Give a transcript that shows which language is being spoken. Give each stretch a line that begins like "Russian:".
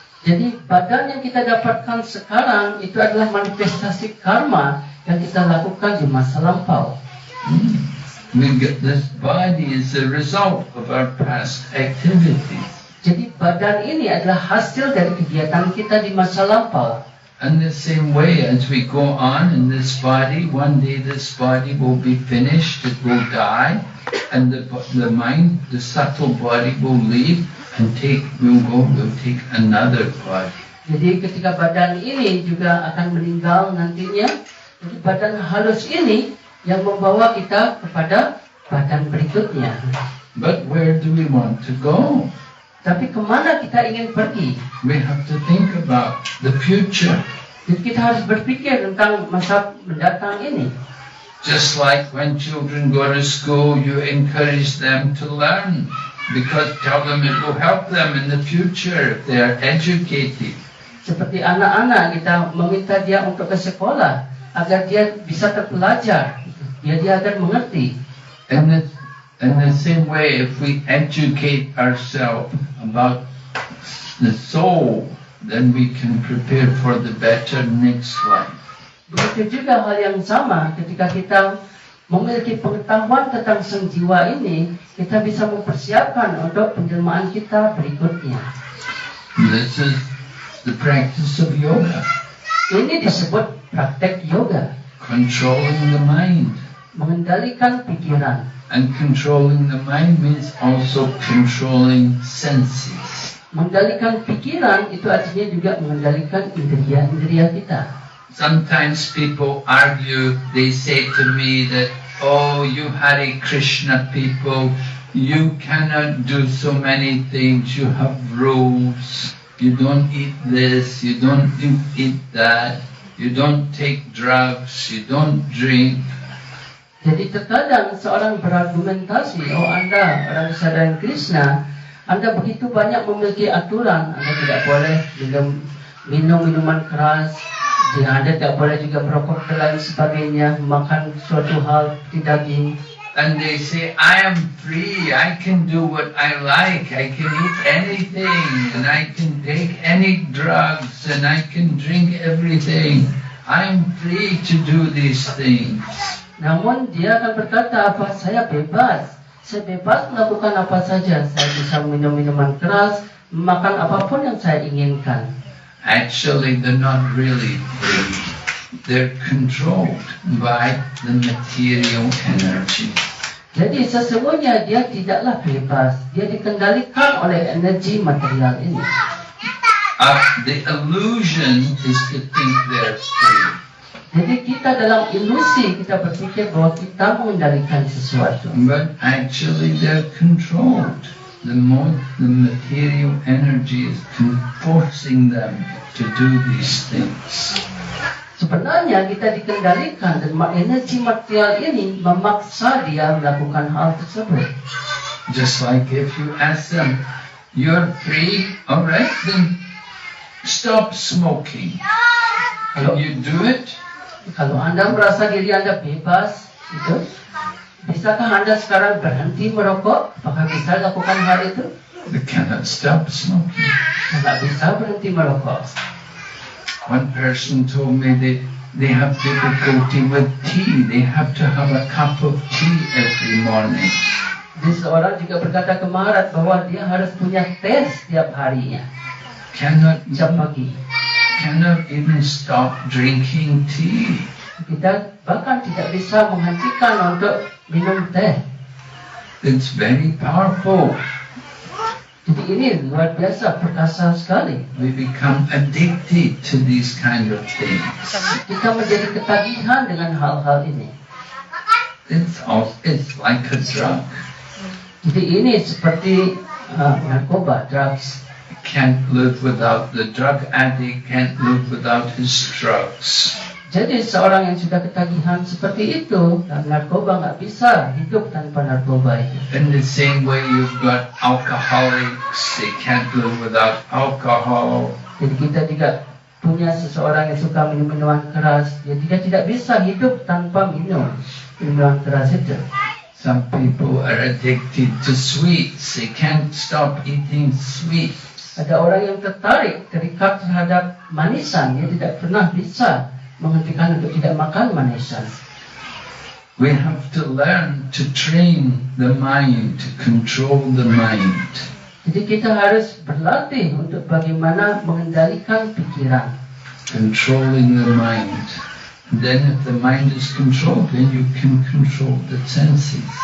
Indonesian: Jadi badan yang kita dapatkan sekarang itu adalah manifestasi karma yang kita lakukan di masa lampau.
English: We get this body is the result of our past activities.
Indonesian: Jadi badan ini adalah hasil dari kegiatan kita di masa lampau.
English: And the same way as we go on in this body, one day this body will be finished, it will die, and the mind, the subtle body will leave and will take another body.
Indonesian: Jadi ketika badan ini juga akan meninggal nantinya, jadi badan halus ini yang membawa kita kepada badan berikutnya.
English: But where do we want to go?
Indonesian: Tapi kemana kita ingin pergi?
English: We have to think about the future.
Indonesian: Jadi kita harus berpikir tentang masa mendatang ini.
English: Just like when children go to school, you encourage them to learn because tell them it will help them in the future if they are educated.
Indonesian: Seperti anak-anak kita meminta dia untuk ke sekolah agar dia bisa terpelajar, biar dia akan mengerti.
English: In the same way, if we educate ourselves about the soul, then we can prepare for the better next life.
Indonesian: Begitu juga hal yang sama ketika kita memiliki pengetahuan tentang sang jiwa ini, kita bisa mempersiapkan untuk penjelmaan kita berikutnya.
English: This is the practice of yoga,
Indonesian: Ini disebut praktek yoga,
English: controlling the mind.
Indonesian: mengendalikan pikiran.
English: And controlling the mind means also controlling senses.
Indonesian: Mengendalikan pikiran itu artinya juga mengendalikan indera kita.
English: Sometimes people argue, they say to me that, oh, you Hare Krishna people, you cannot do so many things, you have rules, you don't eat this, you don't eat that, you don't take drugs, you don't drink.
Indonesian: Jadi terkadang seorang berargumentasi, oh Anda orang kesadaran Krishna, Anda begitu banyak memiliki aturan, Anda tidak boleh minum minuman keras, Anda tidak boleh juga merokok dan lain sebagainya, makan suatu hal seperti daging.
English: And they say, I am free, I can do what I like, I can eat anything, and I can take any drugs, and I can drink everything. I'm free to do these things.
Indonesian: Namun dia akan berkata, apa saya bebas melakukan apa saja. Saya bisa minum minuman keras, makan apapun yang saya inginkan.
English: Actually, they're not really free. They're controlled by the material energy.
Indonesian: Jadi sesungguhnya dia tidaklah bebas, dia dikendalikan oleh energi material ini.
English: The illusion is to think they're free.
Indonesian: Jadi kita dalam ilusi, kita berpikir bahwa kita mengendalikan sesuatu.
English: But actually they're controlled. The material energy is forcing them to do these things.
Indonesian: Sebenarnya kita dikendalikan dan energi material ini memaksa dia melakukan hal tersebut.
English: Just like if you ask them, you're free, alright, then stop smoking. Can you do it?
Indonesian: Kalau Anda merasa diri Anda bebas, itu, bisakah Anda sekarang berhenti merokok? Apakah bisa lakukan hal itu?
English: They cannot stop smoking.
Indonesian: Tidak bisa berhenti merokok.
English: One person told me they have difficulty with tea. They have to have a cup of tea every morning.
Indonesian: Jadi seorang juga berkata ke Maharaj bahwa dia harus punya teh setiap harinya. Setiap pagi.
English: Cannot even stop drinking tea.
Indonesian: Kita bahkan tidak bisa menghentikan untuk minum teh.
English: It's very powerful.
Indonesian: Jadi ini luar biasa, perkasa sekali.
English: We become addicted to these kind of things.
Indonesian: Kita menjadi ketagihan dengan hal-hal ini.
English: It's like a drug.
Indonesian: Jadi ini seperti narkoba, drugs.
English: Can't live without the drug addict, can't live without his drugs.
Indonesian: Jadi seorang yang sudah ketagihan seperti itu, dan narkoba nggak bisa hidup tanpa narkoba itu.
English: In the same way you've got alcoholics, they can't live without alcohol.
Indonesian: Jadi kita juga punya seseorang yang suka minum minuman keras, dia tidak bisa hidup tanpa minum minuman keras itu.
English: Some people are addicted to sweets, they can't stop eating sweets.
Indonesian: Ada orang yang tertarik, terikat terhadap manisan, dia tidak pernah bisa menghentikan untuk tidak makan manisan.
English: We have to learn to train the mind, to control the mind.
Indonesian: Jadi kita harus berlatih untuk bagaimana mengendalikan pikiran.
English: Controlling the mind. And then if the mind is controlled, then you can control the senses.